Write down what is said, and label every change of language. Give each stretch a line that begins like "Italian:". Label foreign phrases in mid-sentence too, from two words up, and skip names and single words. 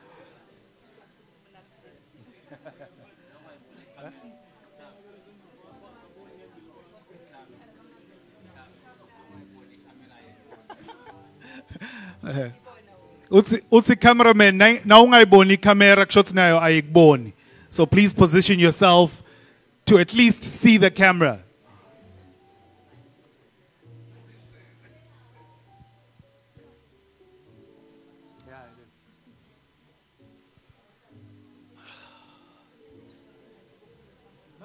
Swati: Utsi cameraman na ungayiboni
English: camera shots
Swati: nayo ayikuboni.
English: So please position yourself to at least see the camera. Yeah, it is. No?